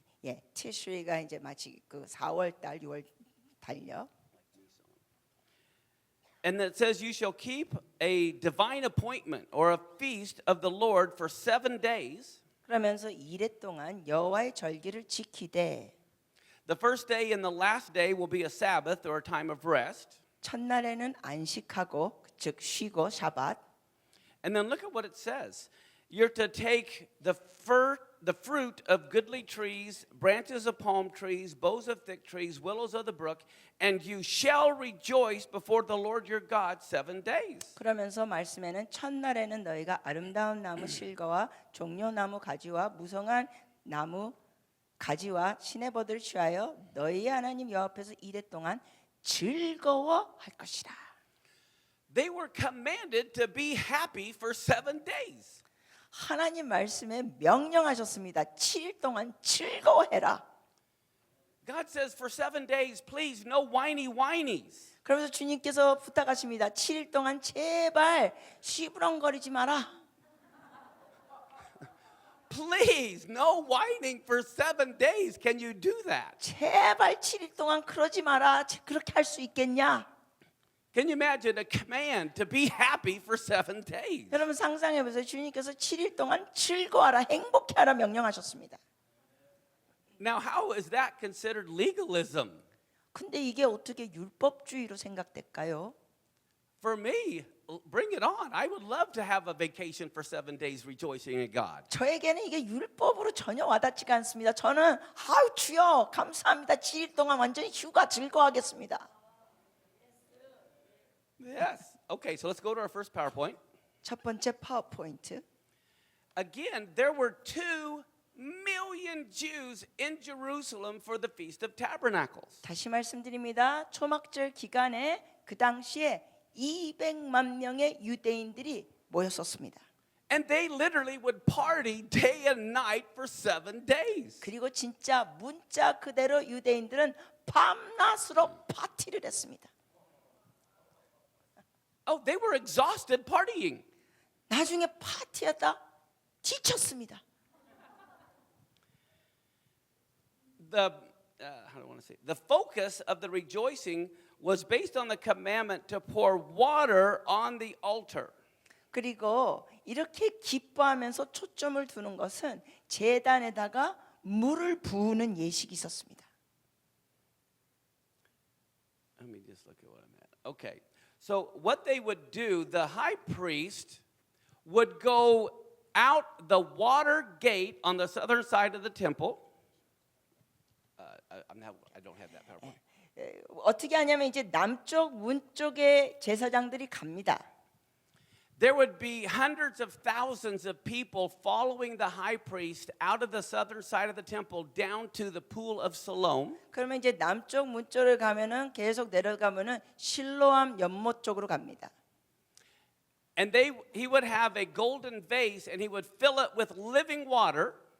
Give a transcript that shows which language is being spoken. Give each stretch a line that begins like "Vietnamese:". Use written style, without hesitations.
Korean: 예, 티슈리가 이제 마치 그 4월 달, 6월 달요.
English: And it says, you shall keep a divine appointment or a feast of the Lord for 7 days.
Korean: 그러면서 이래 동안 여호와의 절기를 지키되
English: The first day and the last day will be a Sabbath or a time of rest.
Korean: 첫날에는 안식하고 즉 쉬고 샤밧.
English: And then look at what it says. You're to take the fruit of goodly trees, branches of palm trees, boughs of thick trees, willows of the brook, and you shall rejoice before the Lord your God 7 days.
Korean: 그러면서 말씀에는 첫날에는 너희가 아름다운 나무 실과와 종려나무 가지와 무성한 나무 가지와 시내버들을 취하여 너희의 하나님 여호와 앞에서 이래 동안 즐거워할 것이라.
English: they were commanded to be happy for 7 days.
Korean: 하나님 말씀에 명령하셨습니다. 7일 동안 즐거워해라.
English: God says for 7 days, please, no whiny whinies.
Korean: 그러면서 주님께서 부탁하십니다. 7일 동안 제발 시부렁거리지 마라.
English: Please, no whining for 7 days. Can you do that?
Korean: 제발 7일 동안 그러지 마라. 그렇게 할 수 있겠냐?
English: Can you imagine a command to be happy for 7 days?
Korean: 여러분 상상해 보세요. 주님께서 7일 동안 즐거워하라, 행복해하라 명령하셨습니다.
English: Now, how is that considered legalism?
Korean: 근데 이게 어떻게 율법주의로 생각될까요?
English: For me, bring it on. I would love to have a vacation for 7 days rejoicing in God.
Korean: 저에게는 이게 율법으로 전혀 와닿지가 않습니다. 저는 아우 주여 감사합니다. 7일 동안 완전히 휴가 즐거워하겠습니다.
English: Yes. Okay, so let's go to our first PowerPoint.
Korean: 첫 번째 파워포인트.
English: Again, there were 2 million Jews in Jerusalem for the Feast of Tabernacles.
Korean: 다시 말씀드립니다. 초막절 기간에 그 당시에 200만 명의 유대인들이 모였었습니다.
English: And they literally would party day and night for 7 days.
Korean: 그리고 진짜 문자 그대로 유대인들은 밤낮으로 파티를 했습니다.
English: Oh, they were exhausted partying.
Korean: 나중에 파티하다 지쳤습니다.
English: How do I want to say? The focus of the rejoicing was based on the commandment to pour water on the altar.
Korean: 그리고 이렇게 기뻐하면서 초점을 두는 것은 제단에다가 물을 부으는 예식이 있었습니다.
English: Let me just look at what I'm at. Okay. So what they would do, the high priest would go out the water gate on the southern side of the temple. I don't have that PowerPoint.
Korean: 어떻게 하냐면 이제 남쪽 문 쪽에 제사장들이 갑니다.
English: There would be hundreds of thousands of people following the high priest out of the southern side of the temple down to the pool of Siloam.
Korean: 그러면 이제 남쪽 문 쪽을 가면은 계속 내려가면은 실로암 연못 쪽으로 갑니다.
English: And he would have a golden vase and he would fill it with living water.